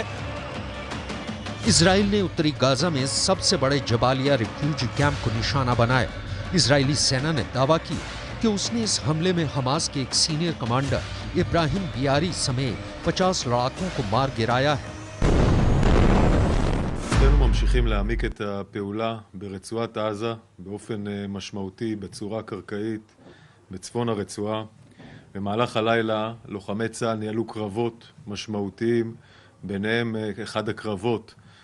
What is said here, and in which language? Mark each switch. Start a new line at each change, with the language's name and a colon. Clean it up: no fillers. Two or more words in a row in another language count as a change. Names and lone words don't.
Hindi: इजराइल ने उत्तरी गाजा में सबसे बड़े जबालिया
English: refugee camp
Hindi: को निशाना बनाया। इजरायली सेना ने दावा किया कि उसने इस हमले में हमास के एक
English: senior commander
Hindi: इब्राहिम बियारी समेत 50 लड़ाकों को मार गिराया है।
Hebrew: אנחנו ממשיכים להעמיק את הפעולה ברצועת עזה באופן משמעותי בצורה קרקעית בצפון הרצועה. במהלך הלילה לוחמי צה"ל ניהלו קרבות משמעותיים, ביניהם אחד הקרבות